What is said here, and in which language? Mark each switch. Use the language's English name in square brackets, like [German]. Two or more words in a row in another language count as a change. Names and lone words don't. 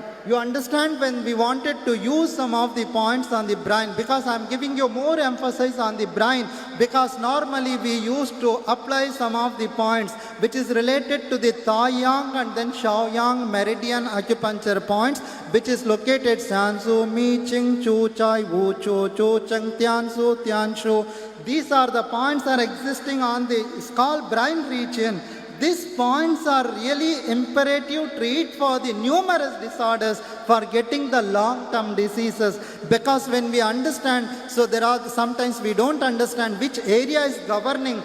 [English] You understand when we wanted to use some of the points on the brain, because I am giving you more emphasis on the brain, because normally we used to apply some of the points which is related to the Taiyang and then Shaoyang meridian acupuncture points, which is located Sansu, Mi, Ching, Chu, Chai, Wu, Chu, Chu, Cheng, Tian, Su, Tian, Shu. These are the points that are existing on the scalp brain region. These points are really imperative treat for the numerous disorders for getting the long-term diseases. Because when we understand, so there are sometimes we don't understand which area is governing.